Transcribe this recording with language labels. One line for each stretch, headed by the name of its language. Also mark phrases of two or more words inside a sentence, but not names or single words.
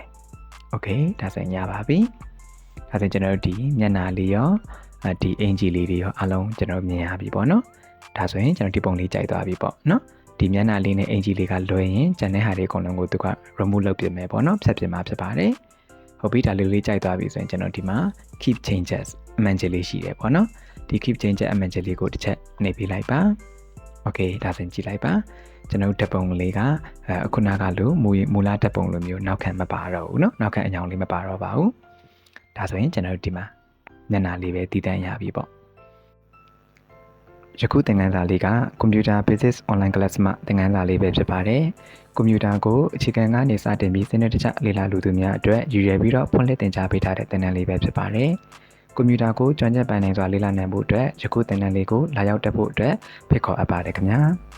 Burmese: โอเคဒါဆိုရင်ရပါပြီဒါဆိုကျွန်တော်ဒီမျက်နှာလေးရောဒီအင်ဂျီလေးတွေရောအလုံးကျွန်တော်မြင်ရပြီပေါ့နော်ဒါဆိုရင်ကျွန်တော်ဒီပုံ လေးကြိုက်သွားပြီပေါ့နော်ဒီမျက်နှာလေးနဲ့အင်ဂျီလေးကလွယ်ရင်ကျန်တဲ့ဟာတွေအကုန်လုံးကိုသူက remove လုပ်ပြမယ်ပေါ့နော်ဖြတ်ပြမှာဖြစ်ပါတယ်ဟုတ်ပြီဒါလေးကြိုက်သွားပြီဆိုရင်ကျွန်တော်ဒီမှာ
English: keep changes
Burmese: အမှန်ကြီးလေးရှိတယ်ပေါ့နော်ဒီ
English: keep changes
Burmese: အမှန်ကြီးလေးကိုတစ်ချက်နှိပ်ပေးလိုက်ပါโอเคဒါဆိုရင်ကြည့်လိုက်ပါကျွန်တော်ဓာတ်ပုံလေးကအခုနကလိုမူလဓာတ်ပုံလိုမျိုးနောက်ခံမပါတော့ဘူးเนาะနောက်ခံအကြောင်းလေးမပါတော့ပါဘူးဒါဆိုရင်ကျွန်တော်ဒီမှာမျက်နှာလေးပဲတည်တံ့ရပြီပေါ့ ယခုသင်ခန်းစာလေးက Computer Basics Online Class မှာသင်ခန်းစာလေးပဲဖြစ်ပါတယ်။ကွန်ပျူတာကိုအခြေခံကနေစတင်ပြီးစနစ်တကျလေ့လာလူသူများအတွက်ရည်ရွယ်ပြီးတော့ဖွင့်လှစ်သင်ကြားပေးထားတဲ့သင်တန်းလေးပဲဖြစ်ပါတယ်။ကွန်ပျူတာကိုကျွမ်းကျင်ပိုင်နိုင်စွာလေ့လာနိုင်ဖို့အတွက်ယခုသင်တန်းလေးကိုလာရောက်တက်ဖို့အတွက်ဖိတ်ခေါ်အပ်ပါတယ်ခင်ဗျာ။